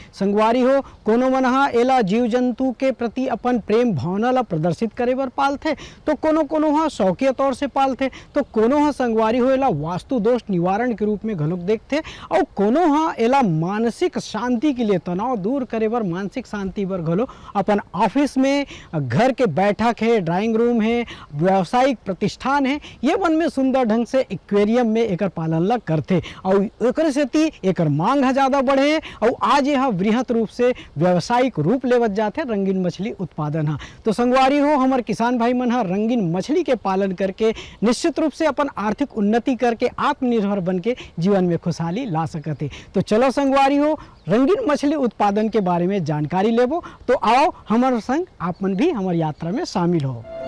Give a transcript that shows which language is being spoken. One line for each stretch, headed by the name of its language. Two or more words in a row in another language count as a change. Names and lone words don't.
Chhattisgarhi: संगवारी हो, कोनो मन हा एला जीव जंतु के प्रति अपन प्रेम भावना ला प्रदर्शित करे बर पालथे, तो कोनो कोनो हा शौकिया तौर से पालथे, तो कोनो हा संगवारी हो एला वास्तु दोष निवारण के रूप में घलोक देखथे, और कोनो हा एला मानसिक शांति के लिए तनाव दूर करे बर मानसिक शांति बर घलो अपन ऑफिस में, घर के बैठक है,
English: drawing room
Chhattisgarhi: है, व्यावसायिक प्रतिष्ठान है, ये मन में सुंदर ढंग से एक्वेरियम में एकर पालन ला करथे। और एकर सेती एकर मांग है ज़्यादा बढ़े और आज यह वृहत रूप से व्यावसायिक रूप लेवत जाते रंगीन मछली उत्पादन। तो संगवारी हो, हमारे किसान भाई मन रंगीन मछली के पालन करके निश्चित रूप से अपन आर्थिक उन्नति करके आत्मनिर्भर बन के जीवन में खुशहाली ला सकते। तो चलो संगवारी हो, रंगीन मछली उत्पादन के बारे में जानकारी लेबो, तो आओ हमारे संग आप मन भी हमारी यात्रा में शामिल हो।